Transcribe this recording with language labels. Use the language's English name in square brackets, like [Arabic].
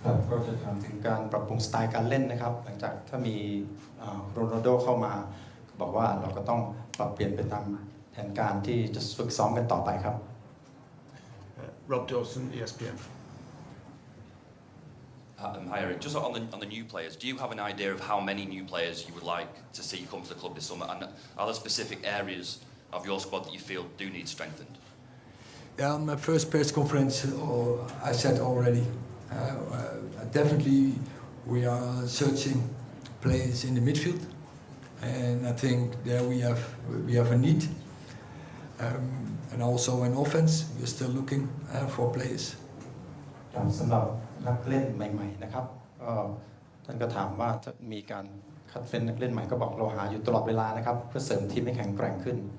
[Thai] ก็จะถามถึงการปรับปรุงสไตล์การเล่นนะครับหลังจากถ้ามีโรนัลโดเข้ามาบอกว่าเราก็ต้องปรับเปลี่ยนไปตามแผนการที่จะฝึกซ้อมกันต่อไปครับ [English] Rob Dawson, ESPN. Hi Eric, just on the new players, do you have an idea of how many new players you would like to see come to the club this summer, and are there specific areas of your squad that you feel do need strengthened? Yeah, on my first press conference, I said already, definitely we are searching players in the midfield, and I think there we have a need, and also in offense we're still looking for players. [Thai] สำหรับนักเล่นใหม่ๆนะครับท่านก็ถามว่าจะมีการคัดเฟ้นนักเล่นใหม่ก็บอกเราหาอยู่ตลอดเวลานะครับเพื่อเสริมทีมให้แข็งแกร่งขึ้น